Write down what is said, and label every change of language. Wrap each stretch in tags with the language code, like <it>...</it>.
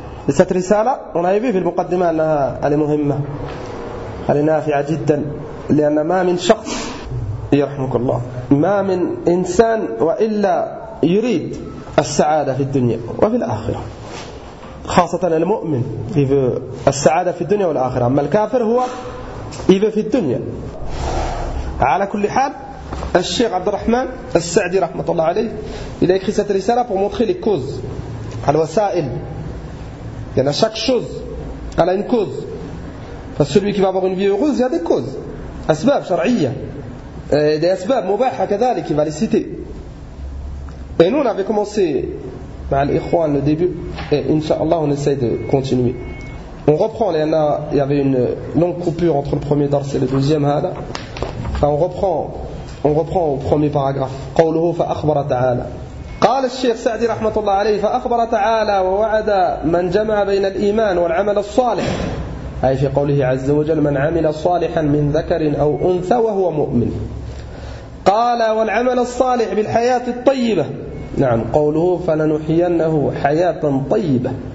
<ar>لست رسالة ونعيبه في المقدمة أنها المهمة النافعة جدا، لأن ما من شخص يرحمك الله، ما من إنسان وإلا يريد السعادة في الدنيا وفي الآخرة، خاصة المؤمن يريد السعادة في الدنيا والآخرة، أما الكافر هو يريد في الدنيا. على كل حال، الشيخ عبد الرحمن السعدي رحمة الله عليه</ar> <fr>il a écrit cette</fr> <ar>رسالة</ar> <fr>pour montrer les causes,</fr> <ar>الوسائل.</ar> <fr>Il y en a chaque chose, elle a une cause. Parce que celui qui va avoir une vie heureuse, il y a des causes,</fr> <ar>أسباب شرعية،</ar> <fr>des</fr> <ar>أسباب مباحة</ar> <fr>كذلك، il va les citer. Et nous, on avait commencé avec l'Ikhwan le début, et Inch'Allah, on essaye de continuer. On reprend, il y avait une longue coupure entre le premier dars et le deuxième. On reprend au premier paragraphe.</fr> <ar>قوله فأخبر تعالى. قال الشيخ سعدي رحمة الله عليه فأخبر تعالى ووعد من جمع بين الإيمان والعمل الصالح. أي في قوله عز وجل من عمل صالحا من ذكر أو أنثى وهو مؤمن. قال والعمل الصالح بالحياة الطيبة، نعم قوله فلنحيينه حياة طيبة.</ar>